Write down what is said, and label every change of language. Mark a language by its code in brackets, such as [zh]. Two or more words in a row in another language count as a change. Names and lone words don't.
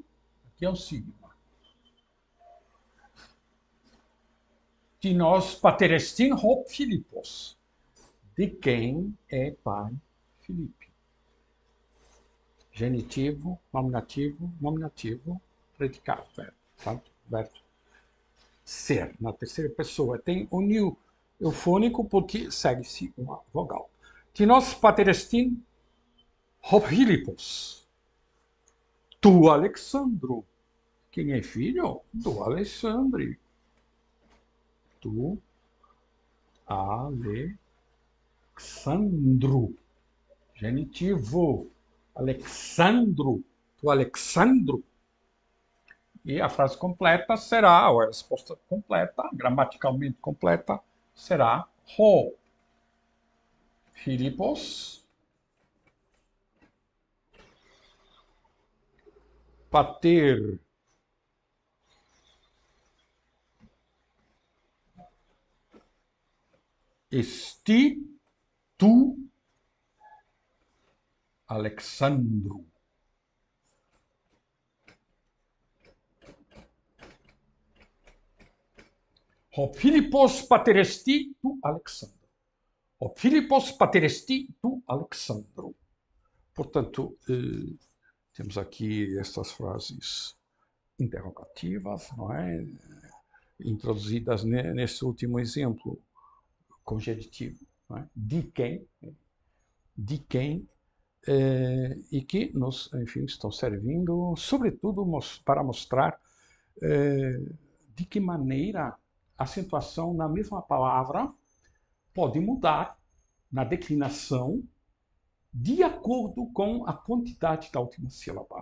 [pt] Aqui é o signo. [el] Τίνος πατήρ εστιν ο Φίλιππος. [pt] De quem é pai Filipe. Genitivo, nominativo, nominativo, predicado, verbo, certo? Verbo ser, na terceira pessoa. Tem o new eufônico porque segue-se uma vogal. [el] Τίνος πατήρ εστιν ο Φίλιππος. Του Αλεξάνδρου. [pt] Quem é filho? Do Alexandre. [el] Του Αλεξάνδρου. [pt] Genitivo. Alexandro. [el] Του Αλεξάνδρου. [pt] E a frase completa será, ou a resposta completa, gramaticalmente completa, será [el] ο Φίλιππος πατήρ εστι του Αλεξάνδρου. Ο Φίλιππος πατήρ εστι του Αλεξάνδρου. Ο Φίλιππος πατήρ εστι του Αλεξάνδρου. [pt] Portanto, temos aqui estas frases interrogativas, não é? Introduzidas nesse último exemplo, conjetivo, não é? De quem, e que nos, enfim, estão servindo, sobretudo, para mostrar de que maneira acentuação na mesma palavra pode mudar na declinação de acordo com a quantidade da última sílaba.